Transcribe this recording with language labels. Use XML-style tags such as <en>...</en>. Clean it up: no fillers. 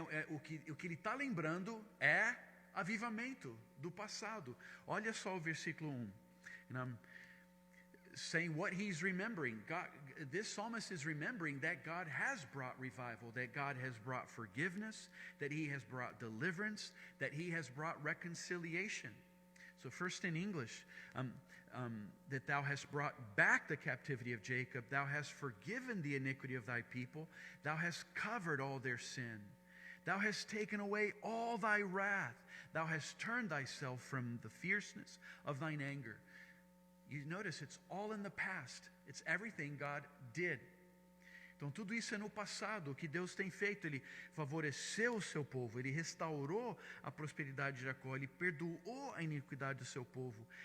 <pt>O que ele está lembrando é avivamento do passado. Olha só o versículo 1.</pt> <en>Saying what he's remembering. This psalmist is remembering that God has brought revival, that God has brought forgiveness, that he has brought deliverance, that he has brought reconciliation. So first in English, that thou hast brought back the captivity of Jacob, thou hast forgiven the iniquity of thy people, thou hast covered all their sin, thou hast taken away all thy wrath, thou hast turned thyself from the fierceness of thine anger. You notice it's all in the past. It's everything God did.</en> <pt>Então tudo isso é no passado, o que Deus tem feito. Ele favoreceu o seu povo, ele restaurou a prosperidade de Jacó, ele perdoou a iniquidade do seu povo.</pt>